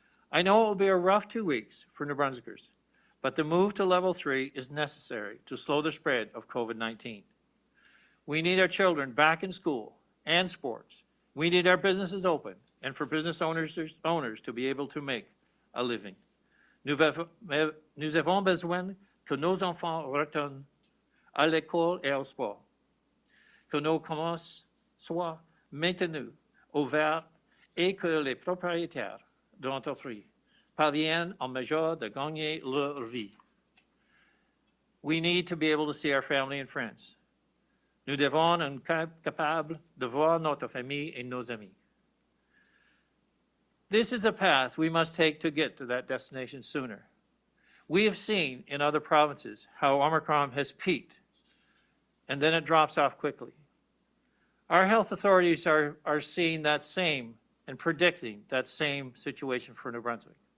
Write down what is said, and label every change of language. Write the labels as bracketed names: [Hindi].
[English] I know it will be a rough 2 weeks for New Brunswickers, but the move to level 3 is necessary to slow the spread of COVID-19. We need our children back in school and sports. We need our businesses open and for business owners to be able to make a living. [French] Nous avons besoin que nos enfants retournent à l'école et au sport, que nos commerces soient maintenus ouverts et que les propriétaires d'entreprises parviennent en mesure de gagner leur vie. [English] We need to be able to see our family and friends. [French] Nous devons être capables de voir notre famille et nos amis. [English] This is a path we must take to get to that destination sooner. We have seen in other provinces how Omicron has peaked and then it drops off quickly. Our health authorities are seeing that same and predicting that same situation for New Brunswick.